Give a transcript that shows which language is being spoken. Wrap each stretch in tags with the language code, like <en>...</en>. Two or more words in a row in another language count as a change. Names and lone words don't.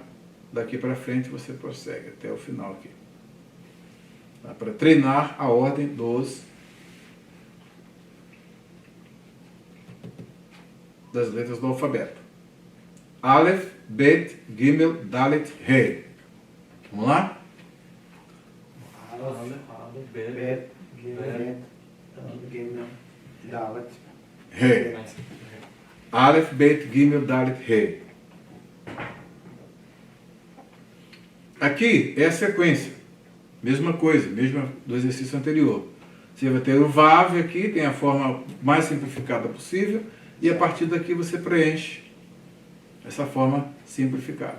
<pt>Daqui para frente você prossegue até o final aqui. Tá? Para treinar a ordem das letras do alfabeto. Aleph, Bet, Gimel, Dalet, Rei. Vamos lá? Aleph, Bet, Bet, Gimel, Dalet, Rei. Aleph, Bet, Gimel, Dalet, Rei. Aqui é a sequência. Mesma coisa, mesma do exercício anterior. Você vai ter o Vav aqui, tem a forma mais simplificada possível, e a partir daqui você preenche essa forma simplificada.</pt>